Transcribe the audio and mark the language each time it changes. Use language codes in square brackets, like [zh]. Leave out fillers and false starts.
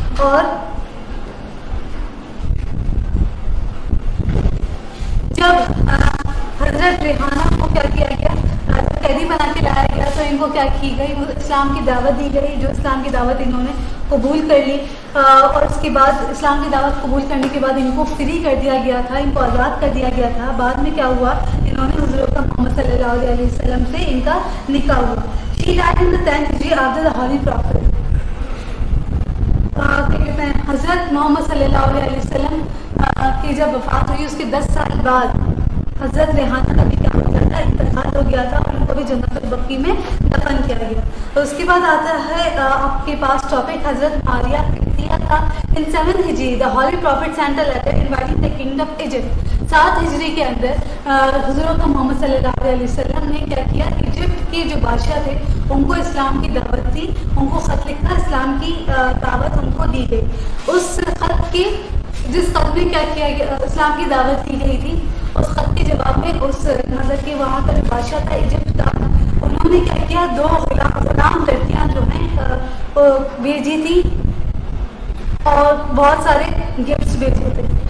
[ur] اور جب حضرت ریحانہ کو کیا کیا گیا, قیدی بنا کے لایا گیا, تو ان کو کیا کی گئی, اسلام کی دعوت دی گئی. جو اسلام کی دعوت انہوں نے قبول کر لی, اور اس کے بعد اسلام کی دعوت قبول کرنے کے بعد ان کو فری کر دیا گیا تھا, ان کو آزاد کر دیا گیا تھا. بعد میں کیا ہوا, انہوں نے حضرت محمد صلی اللہ علیہ وسلم سے ان کا نکاح ہوا. [en] She died in the 10th Hijri after the Holy Prophet. [ur] کیا کہتے ہیں, حضرت محمد صلی اللہ علیہ وسلم کی جب وفات ہوئی اس کے 10 سال بعد حضرت ریحانہ کا بھی کیا ہو گیا تھا, انتقال ہو گیا تھا, اور ان کو بھی جنت البقیع میں دفن کیا گیا. اس کے بعد آتا ہے آپ کے پاس ٹاپک حضرت ماریہ قبطیہ کا. [en] In 7th Hijri the Holy Prophet sent a letter inviting the king of Egypt. [ur] 7 ہجری کے اندر حضرت محمد صلی اللہ علیہ وسلم نے کیا کیا, ایجپٹ کے جو بادشاہ تھے ان کو اسلام کی دعوت دی, ان کو خط لکھا, اسلام کی دعوت ان کو دی گئی. اس خط کی جس خط میں کیا کیا گیا, اسلام کی دعوت دی گئی تھی, اس خط کے جواب میں اس مطلب کہ وہاں کا جو بادشاہ تھا ایجپٹ کا, انہوں نے کیا کیا, 2 غلام لڑکیاں جو ہیں بھیجی تھی, اور بہت سارے گفٹس بھیجے تھے.